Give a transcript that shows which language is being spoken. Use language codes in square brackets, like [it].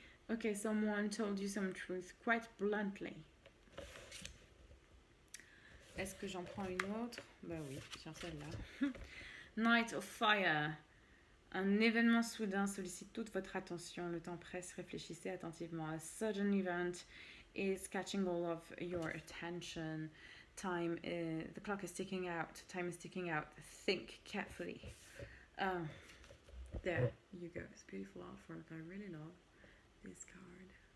[en] Okay, someone told you some truth quite bluntly. [fr] Est-ce que j'en prends une autre? Bah oui, sur celle-là. Knight of Fire. Un événement soudain sollicite toute votre attention. Le temps presse, réfléchissez attentivement. [en] A sudden event is catching all of your attention. The clock is ticking out. Time is ticking out. Think carefully. There you go. It's beautiful artwork. I really love this card.